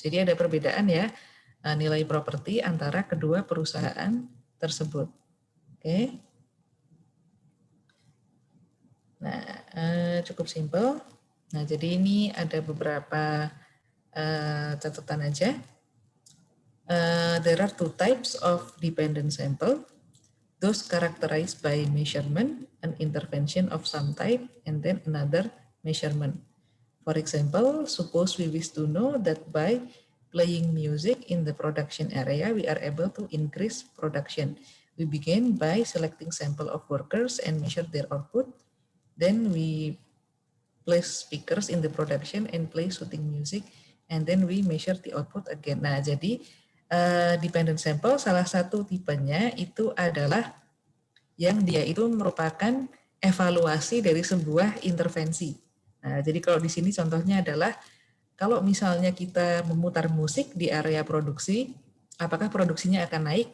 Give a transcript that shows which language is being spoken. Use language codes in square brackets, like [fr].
[id] Jadi ada perbedaan ya nilai properti antara kedua perusahaan tersebut. Oke. Nah, cukup simpel. Nah, jadi ini ada beberapa catatan aja. [en] There are two types of dependent sample. Those characterized by measurement, an intervention of some type, and then another measurement. For example, suppose we wish to know that by playing music in the production area, we are able to increase production. We begin by selecting sample of workers and measure their output. Then we place speakers in the production and play shooting music, and then we measure the output again. [id] Nah, jadi dependent sample salah satu tipenya itu adalah yang dia itu merupakan evaluasi dari sebuah intervensi. Nah, jadi kalau di sini contohnya adalah kalau misalnya kita memutar musik di area produksi, apakah produksinya akan naik?